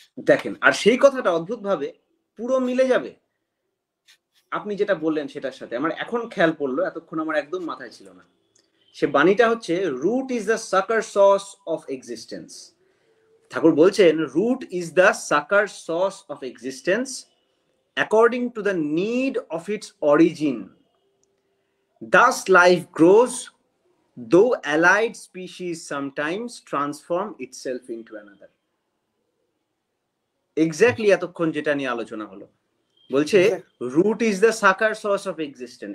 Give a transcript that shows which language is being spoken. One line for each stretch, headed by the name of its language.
Bangla: দেখেন, আর সেই কথাটা অদ্ভুতভাবে পুরো মিলে যাবে আপনি যেটা বললেন সেটার সাথে, আমার এখন খেয়াল পড়লো, এতক্ষণ আমার একদম মাথায় ছিল না। সে বাণীটা হচ্ছে,
English: Root is the সাকার sauce of existence.
Bangla: ঠাকুর বলছেন
English: Root is the সাকার sauce of existence according to the need of its origin. Thus life grows, though allied species sometimes transform itself into another. Exactly
Bangla: এতক্ষণ যেটা নিয়ে আলোচনা হলো, বলছে
English: Root is the সাকার sauce of existence.